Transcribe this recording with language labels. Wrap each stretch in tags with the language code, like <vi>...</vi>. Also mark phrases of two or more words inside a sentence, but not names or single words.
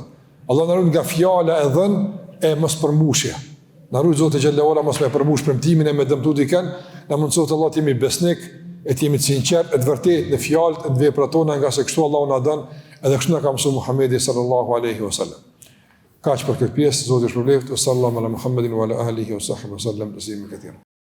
<sq>Allah na ruaj nga fjala e dhën e mos përmbushje. Na ruaj Zoti</sq> <ar>جل وعلا</ar> <sq>mos me përmbush premtimin e me dëmtu dikën. Na mundsoft Allah të jemi besnik, e të jemi sinqert, e të vërtetë në fjalët e veprat tona, nga se kështu Allahu na dën, edhe kështu na ka mësuar Muhamedi</sq> <ar>صلى الله عليه وسلم.</ar> <sq>Kaq për këtë pjesë, Zoti ju shpëlbeft,</sq> <ar>صلى الله على محمد وعلى آله وصحبه وسلم تسليما كثيرا.</ar>